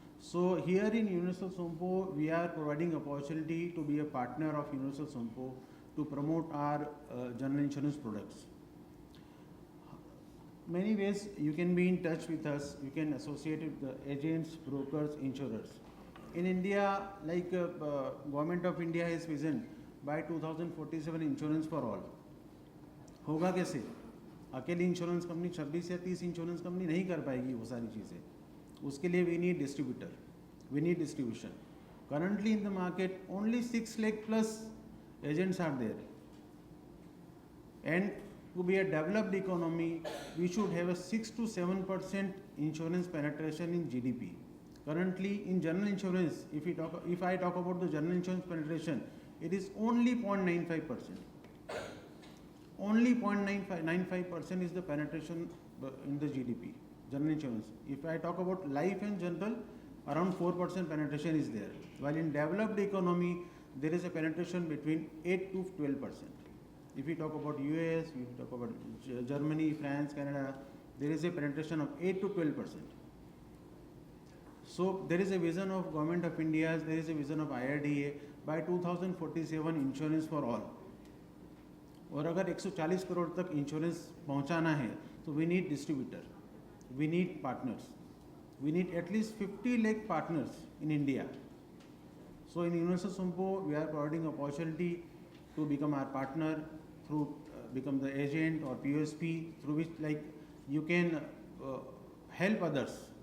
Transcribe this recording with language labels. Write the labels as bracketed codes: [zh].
[en] So here in Universal Sompo, we are providing opportunity to be a partner of Universal Sompo to promote our general insurance products. Many ways you can be in touch with us. You can associate with the agents, brokers, insurers. In India, Government of India has vision by 2047 insurance for all. [hi] होगा कैसे? अकेली insurance company 26 या 30 insurance company नहीं कर पाएगी वो सारी चीज़ें. उसके लिए [en] we need distributor, we need distribution. Currently in the market, only 6 lakh plus agents are there. And to be a developed economy, we should have a 6 to 7% insurance penetration in GDP. Currently in general insurance, if I talk about the general insurance penetration, it is only 0.95%. Only 0.95% is the penetration in the GDP, general insurance. If I talk about life and general, around 4% penetration is there. While in developed economy, there is a penetration between 8 to 12%. If we talk about US, if we talk about Germany, France, Canada, there is a penetration of 8 to 12%. So there is a vision of Government of India, there is a vision of IRDA by 2047 insurance for all. [hi] और अगर 140 करोड़ तक insurance पहुंचाना है तो [en] We need distributor, we need partners, we need at least 50 lakh partners in India. So in Universal Sompo, we are providing opportunity to become our partner through become the agent or POSP, through which you can help others.